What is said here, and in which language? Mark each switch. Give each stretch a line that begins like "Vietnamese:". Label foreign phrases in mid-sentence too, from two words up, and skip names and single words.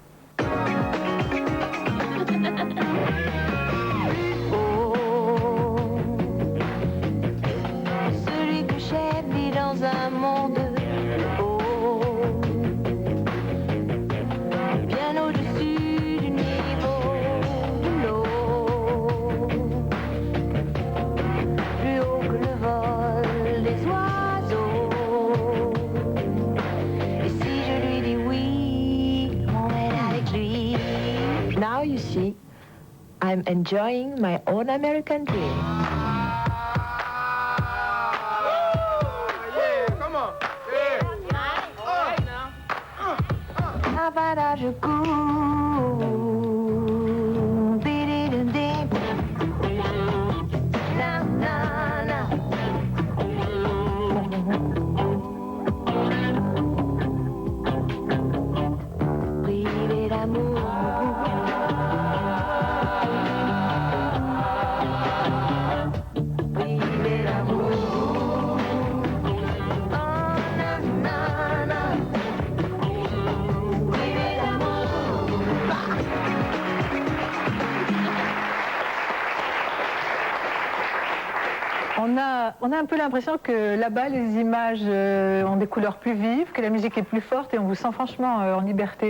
French: Celui que j'aime vit dans un monde bien au-dessus du niveau de l'eau, plus haut que le vol des oiseaux. Et si je lui dis oui, on est avec lui.
English: Now you see, I'm enjoying my own American dream. Havana,
French: je cours. Bidi-di-di. Na, na, na. Privé d'amour. Privé d'amour. Oh, na, na, na. Privé d'amour. On a un peu l'impression que là-bas, les images ont des couleurs plus vives, que la musique est plus forte et on vous sent franchement en liberté.